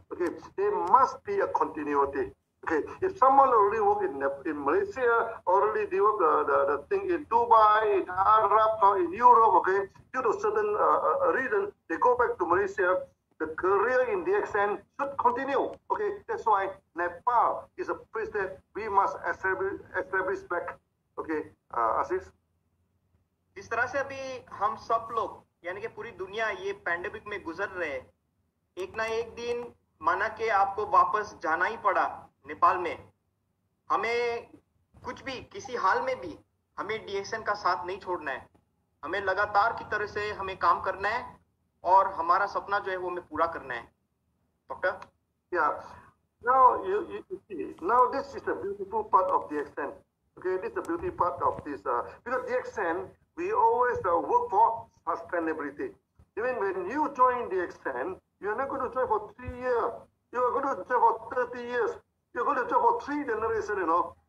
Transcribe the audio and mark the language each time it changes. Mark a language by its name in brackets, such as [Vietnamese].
[English] Okay, there must be a continuity. Okay, if someone already work in Malaysia, already develop the thing in Dubai, in Arab, or in Europe, okay, due to certain reason, they go back to Malaysia. The career in DXN should continue. Okay, that's why Nepal is a place that we must establish back. Okay, Aziz. [Hindi] जिस तरह से अभी हम सब लोग यानी कि पूरी दुनिया ये पैंडेमिक में गुजर रहे हैं, एक ना एक दिन माना कि आपको वापस जाना ही पड़ा नेपाल में, हमें कुछ भी किसी हाल में भी हमें DXN का साथ नहीं छोड़ना है। हमें लगातार की तरह से हमें काम करना है और हमारा सपना जो है वो हमें पूरा करना है। Doctor? [English] Yeah. Now you see. Now this is the beautiful part of DXN. Okay, this is the beauty part of this. Because DXN, we always work for sustainability. Even when you join DXN, you're not going to join for 3 years. You are going to join for 30 years. You're going to join for 3 generations.